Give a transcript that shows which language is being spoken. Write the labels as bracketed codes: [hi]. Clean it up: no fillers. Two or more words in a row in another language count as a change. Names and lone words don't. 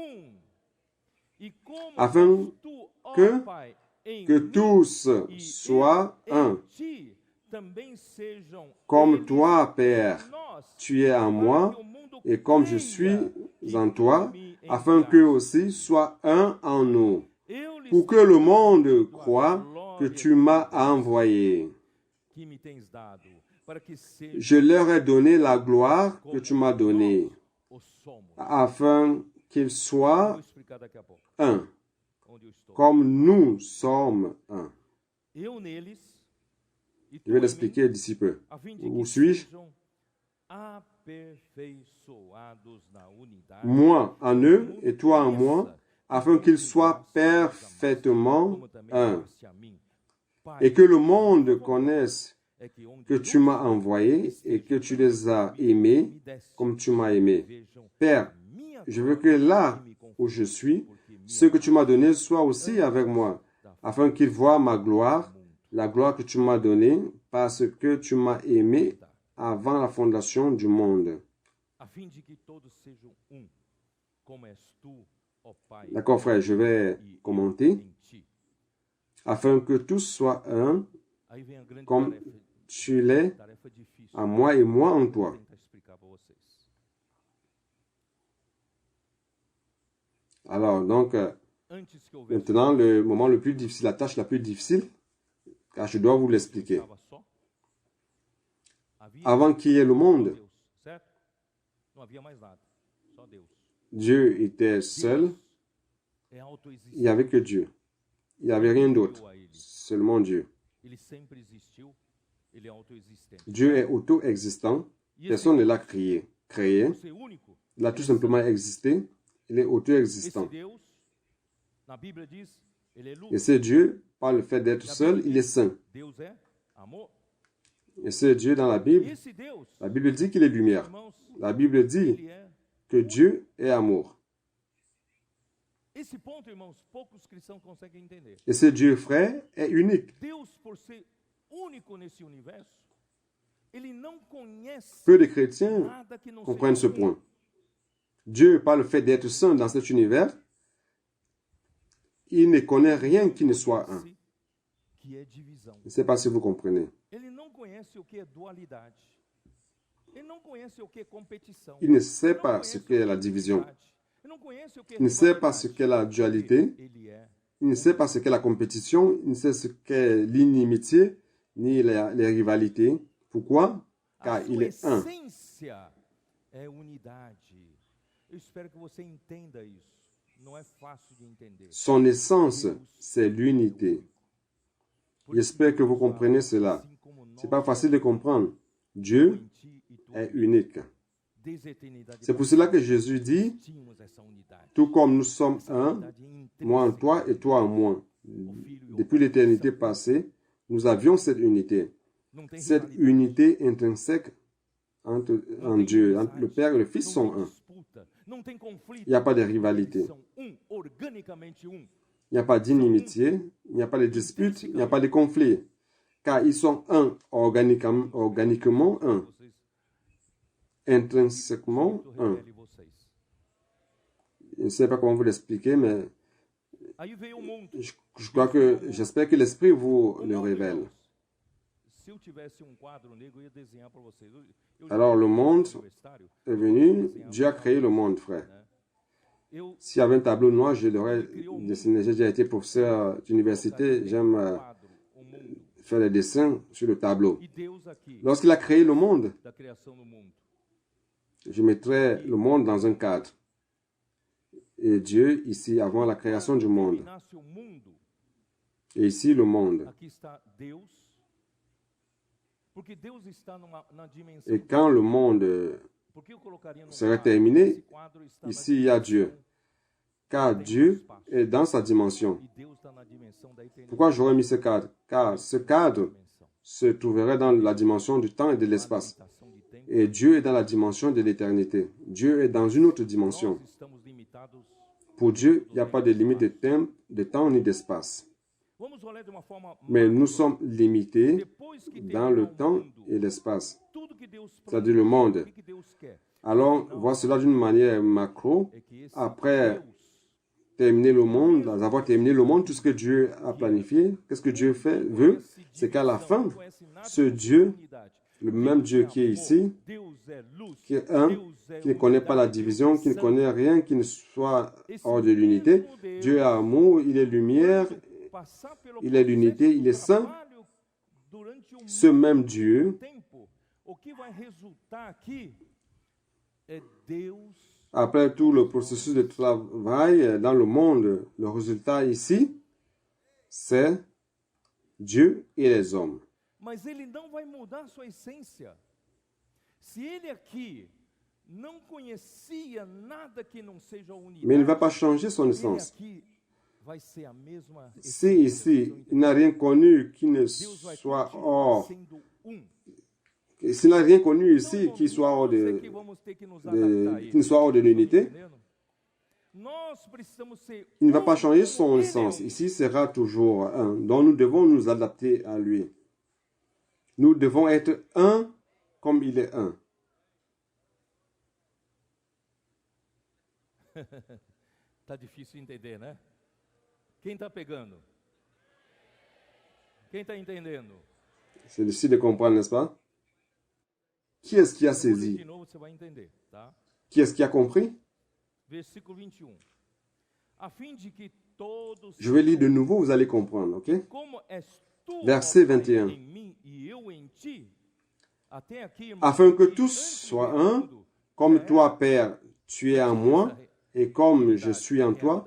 [fr] Afin que tous soient un. Comme toi, Père, tu es en moi, et comme je suis en toi, afin qu'eux aussi soient un en nous, pour que le monde croie que tu m'as envoyés. [pt] que me tens dado, para que sejam [fr] Je leur ai donné la gloire que tu m'as donnée, [pt] o somos. [fr] afin qu'ils [pt] Vou [fr] soient [pt] explicar daqui a pouco [fr] un, [pt] onde eu estou. [fr] comme nous sommes un. [pt] Eu neles e tu [fr] Je vais [pt] em mim, [fr] l'expliquer d'ici peu. [pt] a fim de [fr] Où que suis-je? [pt] sejam aperfeiçoados na unidade, [fr] Moi en eux et toi en moi, afin qu'ils soient parfaitement [pt] como também [fr] un, [pt] amaste a mim. Pai, [fr] et que le monde connaisse [pt] é que onde [fr] que tu m'as envoyé et que tu les as aimés [pt] me deste, [fr] comme tu m'as aimé. [pt] vejam [fr] Père, [pt] a minha [fr] je veux que là où je suis, ce que tu m'as donné soit aussi avec moi, afin qu'ils voient ma gloire, la gloire que tu m'as donnée, parce que tu m'as aimé avant la fondation du monde. [pt] a fim de que todos sejam como és tu, ó Pai, [fr] D'accord, frère, je vais commenter. [pt] em ti. [fr] Afin que tous soient un, [pt] Aí vem a grande [fr] comme [pt] tarefa, [fr] tu l'es [pt] tarefa difícil. [fr] en moi et moi en toi. [pt] Vou tentar explicar para vocês. [fr] Alors, donc, [pt] Antes que houvesse [fr] maintenant, le moment le plus difficile, la tâche la plus difficile, car je dois vous l'expliquer. [pt] estava só. Havia [fr] Avant qu'il y ait le monde, [pt] Deus, certo? Não havia mais nada, só Deus. [fr] Dieu était seul, [pt] É autoexistente. [fr] il n'y avait que Dieu. Il n'y avait rien d'autre, seulement Dieu. [pt] Ele sempre existiu, ele é autoexistente. [fr] Dieu est auto-existant, [pt] E esse [fr] personne ne l'a créé. [pt] Deus ser único, [fr] Il a tout simplement existé, il est [pt] esse [fr] auto-existant. [pt] Deus, na Bíblia diz, ele é luz. [fr] Et ce Dieu, par le fait d'être seul, il est saint. [pt] Deus é amor. [fr] Et ce Dieu dans la [pt] E [fr] Bible, [pt] esse Deus, [fr] la Bible dit qu'il est lumière. [pt] irmãos, [fr] La Bible dit [pt] ele é. [fr] que Dieu est amour. [pt] Esse ponto, irmãos, poucos cristãos conseguem entender. [fr] Et ce Dieu, frère, est unique. [pt] Deus, por ser único nesse universo, ele não conhece [fr] Peu de chrétiens [pt] nada que não [fr] comprennent ce [pt] seja [fr] point. Dieu, par le fait d'être saint dans cet univers, il ne connaît rien qui ne soit un. [pt] que é divisão. [fr] Je ne sais pas si vous comprenez. [pt] Ele não conhece o que é dualidade. Ele não conhece o que é competição. [fr] Il ne sait [pt] Ele não [fr] pas [pt] conhece [fr] ce [pt] o [fr] qu'est [pt] que [fr] la [pt] é [fr] division. [pt] inimizade. Ele não conhece o que é [fr] Il ne sait pas ce [pt] rivalidade. [fr] qu'est la dualité. [pt] Ele é. [fr] Il ne sait pas ce qu'est la compétition. Il ne sait ce qu'est l'inimitié, ni les rivalités. Pourquoi? [pt] A [fr] Car il [pt] sua [fr] est un. [pt] essência é unidade. Eu espero que você entenda isso. Não é fácil de entender. [fr] Son essence, c'est l'unité. J'espère que vous comprenez cela. [pt] Assim como nós, [fr] Ce n'est pas facile de comprendre. Dieu [pt] em ti e tu, [fr] est unique. [pt] desde a eternidade [fr] C'est pour cela que Jésus dit, [pt] tínhamos essa unidade. [fr] tout comme nous sommes un, [pt] Unidade intrínseca. [fr] moi en toi et toi en moi. [pt] O Filho e o [fr] Depuis [pt] Pai [fr] l'éternité [pt] são [fr] passée, nous avions cette unité. [pt] Não tem [fr] Cette [pt] rivalidade. [fr] unité intrinsèque en Dieu. Entre le Père et le Fils sont [pt] Não tem [fr] un. [pt] disputa, não tem conflito. [fr] Il n'y a pas de rivalité. [pt] Eles são organicamente [fr] Il n'y a pas d'inimitié, il n'y a pas de dispute, il n'y a pas de conflit. Car ils sont un, organiquement un, [pt] Vocês, [fr] intrinsèquement [pt] Cristo [fr] un. [pt] revele vocês. [fr] Je ne sais pas comment vous l'expliquer, mais [pt] Aí veio o mundo. [fr] j'espère que l'Esprit vous [pt] O [fr] le [pt] mundo, [fr] révèle. [pt] irmãos, se eu tivesse quadro negro, eu ia desenhar para vocês. Eu já [fr] Alors le [pt] fui [fr] monde [pt] universitário, [fr] est venu, Dieu a créé le monde, frère. [pt] né? Eu [fr] S'il y avait un tableau noir, je l'aurais dessiné. J'ai déjà été professeur d'université, j'aime [pt] quadro o mundo [fr] faire des dessins sur le tableau. [pt] e Deus aqui [fr] Lorsqu'il a créé le monde, [pt] da criação do mundo. [fr] je mettrais le monde dans un cadre. Et Dieu, ici, avant la création du monde. [pt] Terminasse o mundo, [fr] Et ici, le monde. [pt] aqui está Deus. Porque Deus está na dimensão. [fr] Et quand le monde [pt] Por que eu colocaria no [fr] serait [pt] quadro? [fr] terminé, [pt] Esse quadro está na [fr] ici, il y a Dieu. [pt] dimensão, [fr] Car Dieu est dans sa dimension. [pt] e Deus está na dimensão da eternidade. [fr] Pourquoi j'aurais mis ce cadre? Car ce cadre [pt] Dimensão. [fr] se trouverait dans la dimension du temps et de l'espace. [pt] Limitação de tempo. [fr] Et Dieu est dans la dimension de l'éternité. Dieu est dans une autre dimension. [pt] Nós estamos limitados. [fr] Pour Dieu, il n'y a pas de limite de temps ni d'espace. [pt] Vamos olhar de uma forma [fr] Mais [pt] macro. [fr] nous sommes limités [pt] Depois que [fr] dans [pt] terminar [fr] le [pt] o [fr] temps [pt] mundo, [fr] et l'espace. [pt] tudo que Deus [fr] C'est-à-dire le monde. [pt] o que Deus quer [fr] Alors, voir cela d'une manière macro. [pt] é que esse [fr] Après [pt] Deus [fr] terminer le monde, avoir terminé le monde, tout ce que Dieu a planifié, qu'est-ce que Dieu veut, c'est qu'à la fin, ce Dieu, le même Dieu qui est ici, qui est un, qui ne connaît pas la division, qui ne connaît rien qui ne soit hors de l'unité, Dieu est amour, il est lumière, il est l'unité, il est saint. Ce même Dieu, après tout le processus de travail dans le monde, le résultat ici, c'est Dieu et les hommes. [pt] Mas ele não vai mudar sua essência. Se ele aqui não conhecia nada que não seja a unidade, [fr] mais il ne va pas changer son essence. [pt] ele aqui vai ser a mesma [fr] Si ici, il n'a rien connu qui ne soit hors, s'il n'a rien connu ici qui soit hors de, qui ne soit hors de l'unité, il ne va pas changer son essence. Ici sera toujours un. Donc nous devons nous adapter à lui. Nous devons être un comme il est un. [pt] Tá difícil entender, né? Quem está pegando? Quem está entendendo? [fr] C'est difficile de comprendre, n'est-ce pas? Qui est-ce qui a saisi? [pt] De novo você vai entender, tá? [fr] Qui est-ce qui a compris? [pt] Versículo 21. A fim de que todos [fr] Je vais lire de nouveau, vous allez comprendre, ok? [pt] como és tu, [fr] Verset [pt] ó Pai, [fr] 21. [pt] em mim e eu em ti. Até aqui, irmãos, [fr] Afin que [pt] porque [fr] tous [pt] antes [fr] soient [pt] de [fr] un, [pt] tudo, [fr] comme [pt] já [fr] toi, Père, tu es en moi, et comme je suis en toi.